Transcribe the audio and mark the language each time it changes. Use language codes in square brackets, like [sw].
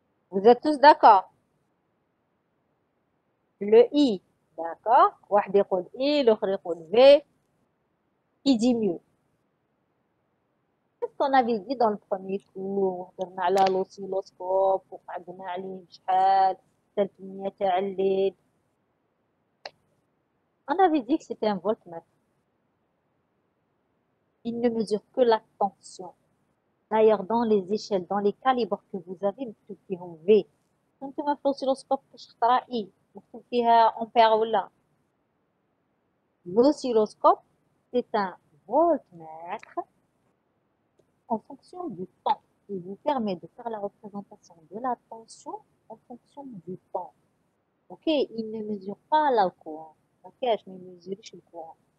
[fr] Vous êtes tous d'accord? Le I, d'accord? [ar] واحد يقول [fr] I, l'autre [ar] يقول [fr] V. Qui dit mieux? Qu'est-ce qu'on avait dit dans le premier cours? [ar] درنا على l'oscilloscope وقعدنا عليه شحال حتى الكمية تاع الليل. [fr] On avait dit que c'était un voltmètre. Il ne mesure que la tension. D'ailleurs, dans les échelles, dans les calibres que vous avez, [ar] مكتوب فيهم [fr] V. [ar] انتم في l'oscilloscope كاش خطرة I مكتوب فيها ampère ولا. [fr] L'oscilloscope, c'est un voltmètre en fonction du temps. Il vous permet de faire la représentation de la tension en fonction du temps. Ok, il ne mesure pas le courant. Ok, je ne mesure pas le courant.